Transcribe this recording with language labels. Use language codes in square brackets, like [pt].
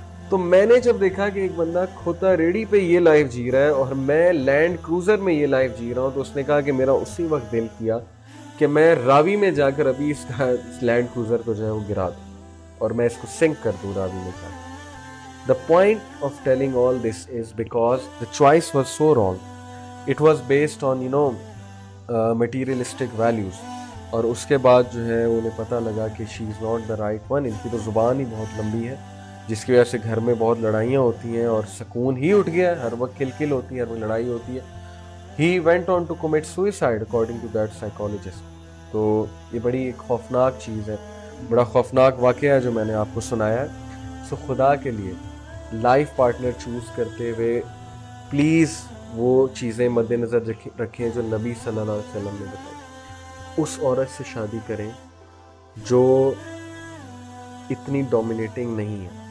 [hi] तो मैंने जब देखा कि एक बंदा खोता रेडी पे ये लाइफ जी रहा है और मैं लैंड क्रूजर में ये लाइफ जी रहा हूँ, तो उसने कहा कि मेरा उसी वक्त दिल किया कि मैं रावी में जाकर अभी इस लैंड क्रूजर को जो है वो गिरा दूँ और मैं इसको सिंक कर दूँ रावी में जाकर। [en] The point of telling all this is because the choice was so wrong. It was based on materialistic values. [hi] और उसके बाद जो है उन्हें पता लगा कि [en] she is not the right one. [hi] इनकी तो ज़ुबान ही बहुत लंबी है, जिसकी वजह से घर में बहुत लड़ाइयाँ होती हैं और सुकून ही उठ गया है, हर वक्त किलकिल होती है, हर वक्त लड़ाई होती है। [en] He went on to commit suicide according to that psychologist. [hi] तो ये बड़ी एक खौफनाक चीज़ है, बड़ा खौफनाक वाक़या है जो मैंने आपको सुनाया है। सो खुदा के लिए लाइफ पार्टनर चूज़ करते हुए प्लीज़ वो चीज़ें मद्देनज़र रखें जो नबी सल्लल्लाहु अलैहि वसल्लम ने बताई। उस औरत से शादी करें जो इतनी डोमिनेटिंग नहीं है।